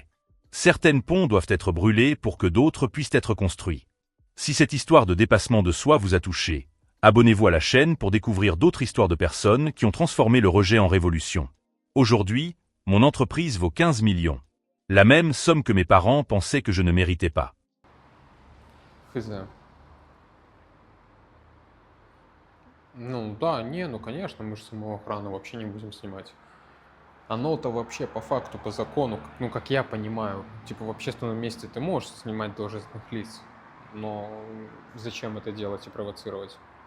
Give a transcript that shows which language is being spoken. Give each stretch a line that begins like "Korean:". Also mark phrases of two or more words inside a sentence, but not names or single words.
French: Certaines ponts doivent être brûlés pour que d'autres puissent être construits. Si cette histoire de dépassement de soi vous a touché, abonnez-vous à la chaîne pour découvrir d'autres histoires de personnes qui ont transformé le rejet en révolution. Aujourd'hui, mon entreprise vaut 15 millions. La même somme que mes parents pensaient que je ne méritais pas.
Russian: Хз. Ну да, не, ну конечно, мы же самоохрану вообще не будем снимать. Оно-то вообще по факту, по закону, ну как я понимаю, типа в общественном месте ты можешь снимать должностных лиц, но зачем это делать и провоцировать?